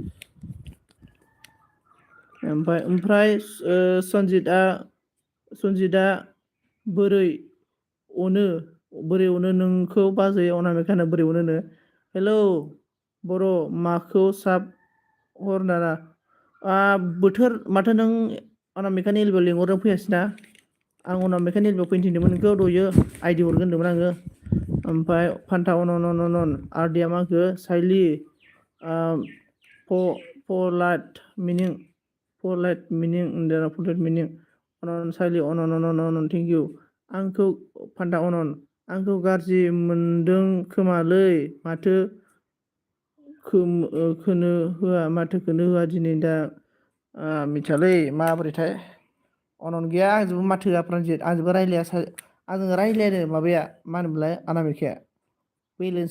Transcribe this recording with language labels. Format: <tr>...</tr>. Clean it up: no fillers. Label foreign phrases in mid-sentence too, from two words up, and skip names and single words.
<brx>ओमफ्राय सनजितआ बोरै अनो नोंखौ बाजै अनामिकानो बोरै अनोनो हेलौ बर' माखौ साब हर दाना बोथोर माथो नों अनामिकानि एलबेआव लिंहरदों फैयासैना आं अनामिकानि एलबेआव फैनो थिनदोंमोन नोंखौ दहायो आइडि हरगोन होनदोंमोन आङो ओमफ्राय फान्था अन आरडिया मा होनखो साइलि</brx> <en>polite meaning</en> <brx>अन साइलि अन</brx> <en>thank you</en> <brx>आंखौ फान्था अन आंखौ गाज्रि मोनदों खोमालै माथो खोनो होआ दिनै दा मिथियालै माबोरैथाय अनन गैया आंजोंबो माथो होआ प्रान्जित आंजोंबो रायलाया आंजों रायलायानो माबाया मा होनोमोनलाय अनामिकाया बेलेगसो</brx>